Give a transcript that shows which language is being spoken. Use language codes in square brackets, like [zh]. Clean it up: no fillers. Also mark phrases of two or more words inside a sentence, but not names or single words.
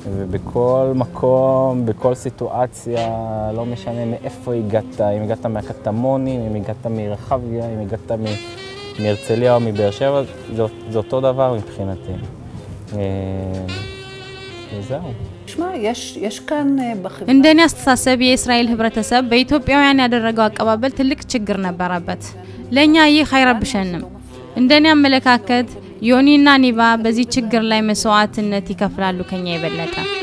[he] ובכל מקום, בכל סיטואציה, לא משנה מאיפה הגעת, אם הגעת מהקטמונים, אם הגעת מרחביה, אם הגעת מהרצליה או מבאר שבע, זה אותו דבר מבחינתי. וזהו. תשמע, יש כאן בחברה... [am] እንደኔ አስተሳሰብ የእስራኤል ህብረተሰብ በኢትዮጵያውያን ያደረገው አቀባበል ትልቅ ችግር ነበረበት። ለኛ ይህ አይረብሸንም። እንደኔ አመለካከት ዮኒና ኒባ በዚህ ችግር ላይ መስዋዕትነት ይከፍላሉ ከኛ የበለጠ።